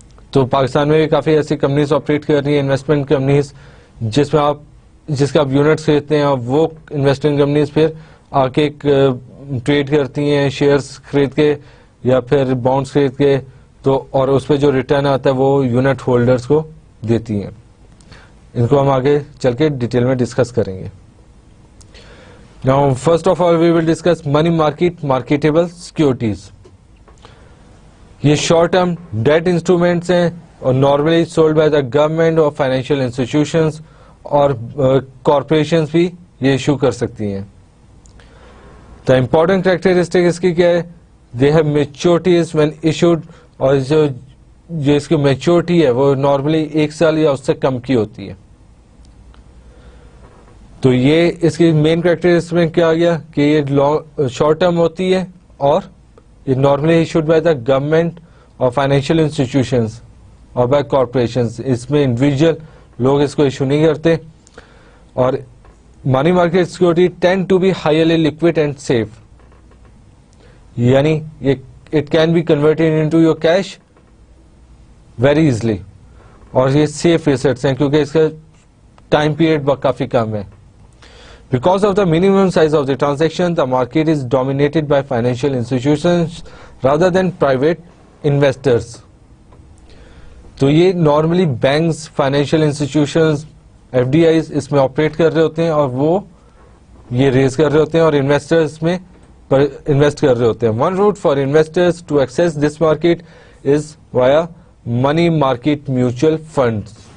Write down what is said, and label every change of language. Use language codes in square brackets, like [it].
[ur] تو پاکستان میں بھی کافی ایسی کمپنیز آپریٹ کر رہی ہیں, انویسٹمنٹ کمپنیز, جس کا آپ یونٹس خریدتے ہیں, اور وہ انویسٹمنٹ کمپنیز پھر آ کے ٹریڈ کرتی ہیں شیئرز خرید کے یا پھر بانڈس خرید کے, تو اور اس پہ جو ریٹرن آتا ہے وہ یونٹ ہولڈرز کو دیتی ہیں. ان کو ہم آگے چل کے ڈیٹیل میں ڈسکس کریں گے. [en] Now, first of all, we will discuss money market marketable securities. [ur] یہ شارٹ ٹرم ڈیٹ انسٹرومینٹس ہیں اور [en] normally sold by the government [ur] اور فائنینشیل انسٹیٹیوشنز اور کارپوریشنز بھی یہ ایشو کر سکتی ہیں. دا امپورٹنٹ کریکٹرسٹک اس کی کیا ہے, [en] they have maturities when issued, [ur] اور جو اس کی میچورٹی ہے وہ نارملی 1 سال یا اس سے کم کی ہوتی ہے. تو یہ اس کی مین کریکٹرسٹک میں کیا گیا کہ یہ شارٹ ٹرم ہوتی ہے اور یہ normally [en] issued by the government [ur] اور فائنینشیل انسٹیٹیوشنز اور بائی کارپوریشنز. اس میں انڈیویجل لوگ اس کو ایشو نہیں کرتے. [en] اور money market security tend to be highly liquid and safe, یعنی it can be converted into your cash very easily. [ur] اور یہ سیف ایسٹس ہیں کیونکہ اس کا ٹائم پیریڈ کافی کم ہے. [en] Because of the minimum size of the transaction, the market is dominated by financial institutions rather than private investors. [ur] تو یہ normally banks, financial institutions, FDIs اس میں operate کر رہے ہوتے ہیں اور وہ یہ ریز کر رہے ہوتے ہیں, اور انویسٹرز میں پر انویسٹ کر رہے ہوتے ہیں. [en] One route for investors to access this market is via money market mutual funds.